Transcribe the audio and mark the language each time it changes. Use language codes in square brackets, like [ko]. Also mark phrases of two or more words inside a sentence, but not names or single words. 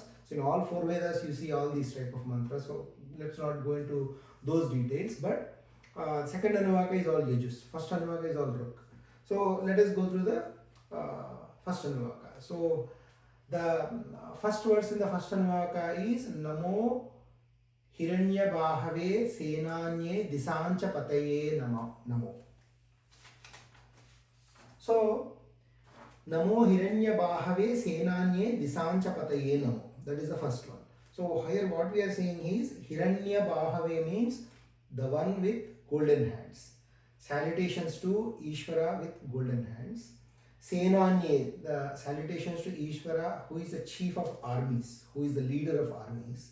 [en] So in all four Vedas, you see all these type of mantras. So let's not go into those details. But second Anuvaka is all Yajus. First Anuvaka is all Ruk. So let us go through the first Anuvaka. So the first verse in the first Anuvaka is [sa] Namo Hiranya Bahave Senanye Disancha Pataye Namo. So Namo Hiranya Bahave Senanye Disancha Pataye Namo. [en] That is the first one. So here what we are saying is [sa] Hiranya Bahave [en] means the one with golden hands. Salutations to Ishvara with golden hands. Senanye, the salutations to Ishvara, who is the chief of armies, who is the leader of armies.